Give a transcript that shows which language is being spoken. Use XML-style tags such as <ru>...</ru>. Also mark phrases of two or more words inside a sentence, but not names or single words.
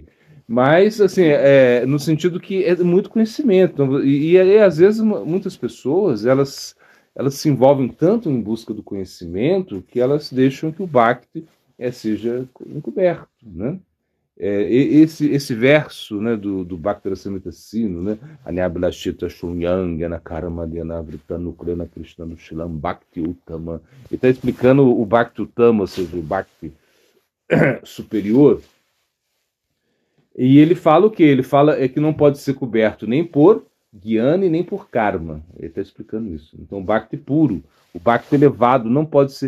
<pt>Mas, assim, no sentido que é muito conhecimento. E às vezes, muitas pessoas, elas se envolvem tanto em busca do conhecimento que elas deixam que o Bhakti seja encoberto, né? Esse verso, né, do Bhakti Rasamrita Sindhu, né,</pt> <sa>Anyabhilashita Shunyang Anakarma Dhyanavritanu Krana Krishnanu Shilam Bhakti Uttama.</sa> <pt>Ele está explicando o</pt> <sa>Bhakti Uttama,</sa> <pt>ou seja, o Bhakti superior. E ele fala o quê? Ele fala que não pode ser coberto nem por Jnana e nem por Karma. Ele está explicando isso. Então, o Bhakti puro, o Bhakti elevado não pode ser...</pt>